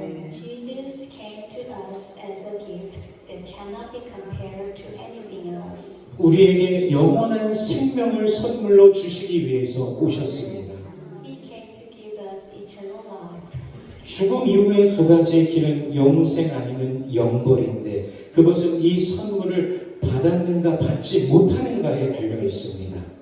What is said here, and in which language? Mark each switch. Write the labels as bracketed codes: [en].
[en] Jesus came to us as a gift that cannot be compared to anything else. [ko] 우리에게 영원한 생명을 선물로 주시기 위해서 오셨습니다. [en] He came to give us eternal life. [ko] 죽음 이후의 두 가지의 길은 영생 아니면 영벌인데 그것은 이 선물을 받았는가 받지 못하는가에 달려 있습니다.